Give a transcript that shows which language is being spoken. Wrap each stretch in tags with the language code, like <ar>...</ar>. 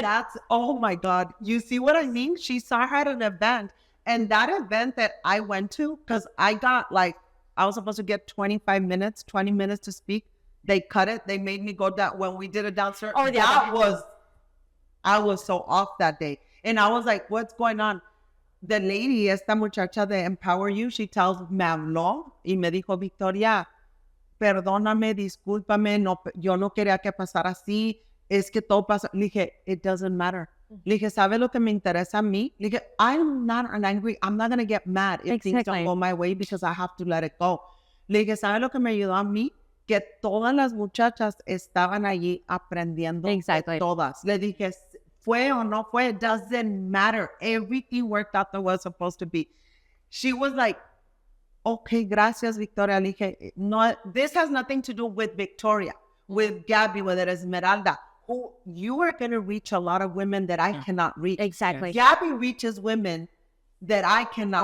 <en>that's, oh my God. You see what I mean? She saw her at an event. And that event that I went to, because I was supposed to get 20 minutes to speak. They cut it. They made me go down when we did it downstairs. Oh, yeah. I was so off that day. And I was like, what's going on? The lady,</en> <es>esta muchacha de Empower You,</es> <en>she</en> <es>me habló y me dijo, Victoria, perdóname, discúlpame, yo no quería que pasara así, es que todo pasa. Le dije,</es> <en>it doesn't matter.</en> <es>Le dije, ¿sabe lo que me interesa a mí? Le dije,</es> <en>I'm not going to get mad if things don't Exactly. go my way because I have to let it go.</en> <es>Le dije, ¿sabe lo que me ayudó a mí? Que todas las muchachas estaban allí aprendiendo de</es> <en>Exactly.</en> <es>todas. Le dije, fue o no fue,</es> <en>it doesn't matter. Everything worked out the way it was supposed to be. She was like, okay,</en> <es>gracias,</es> <en>Victoria.</en> <es>Le dije, no,</es> <en>this has nothing to do with Victoria, with Gabby, with Esmeralda, who you are going to reach a lot of women that I cannot reach. Exactly. Gabby reaches women that I cannot</en>